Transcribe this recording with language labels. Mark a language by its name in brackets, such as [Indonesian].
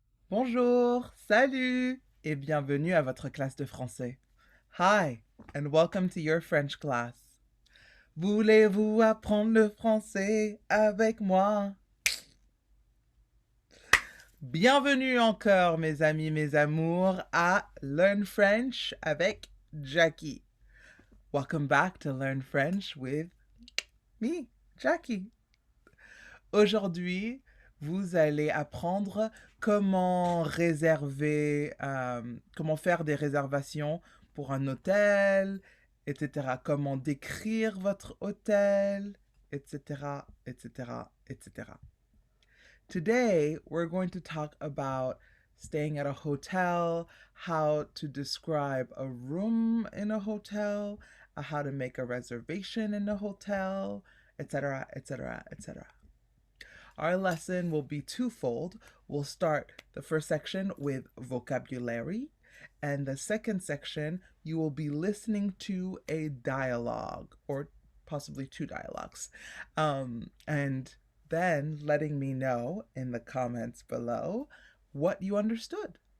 [French] Bonjour, salut et bienvenue à votre classe de français. [English] Hi and welcome to your French class. [French] Voulez-vous apprendre le français avec moi? Bienvenue encore mes amis, mes amours à Learn French avec Jackie. [English] Welcome back to Learn French with me, Jackie. [French] Aujourd'hui, vous allez apprendre comment réserver, comment faire des réservations pour un hôtel, etc. Comment décrire votre hôtel, etc., etc., etc. [English] Today, we're going to talk about staying at a hotel, how to describe a room in a hotel, how to make a reservation in a hotel, etc., etc., etc. Our lesson will be twofold. We'll start the first section with vocabulary, and the second section, you will be listening to a dialogue, or possibly two dialogues, and then letting me know in the comments below what you understood.